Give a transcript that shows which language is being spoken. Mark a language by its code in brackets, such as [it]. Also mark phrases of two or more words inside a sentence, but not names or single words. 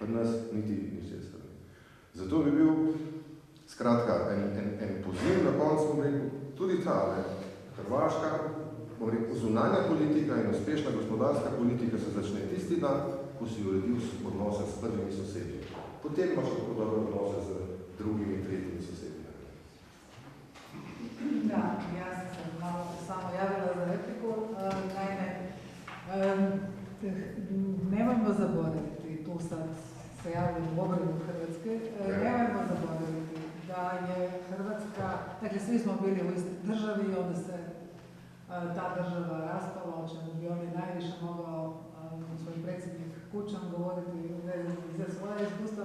[sl] Pri nas niti ni vse strani. Zato bi bil, skratka, en poziv na koncu, bom rekel, tudi ta, Hrvaška, bom rekel, zunanja politika in uspešna gospodarska politika se začne tisti dan, ko si uredil odnose s prvimi sosedi. Potem imaš tako dobre odnose z drugimi in tretjimi sosedi. [hr] Da, ja sam se malo samo javila za repliku. Naime, nemojmo zaboraviti, tu sad se javljam u obranu Hrvatske, nemojmo zaboraviti da je Hrvatska, dakle svi smo bili u istoj državi i onda se ta država raspala, o čemu bi on je najviše mogao svoj predsjednik Kučan govoriti za svoje iskustva.